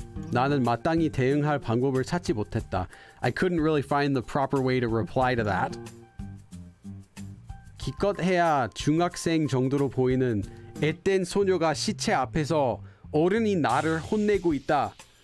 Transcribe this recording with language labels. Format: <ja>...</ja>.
<ko>나는 마땅히 대응할 방법을 찾지 못했다.</ko> <en>I couldn't really find the proper way to reply to that.</en> <ko>기껏해야 중학생 정도로 보이는 앳된 소녀가 시체 앞에서 어른이 나를 혼내고 있다.</ko>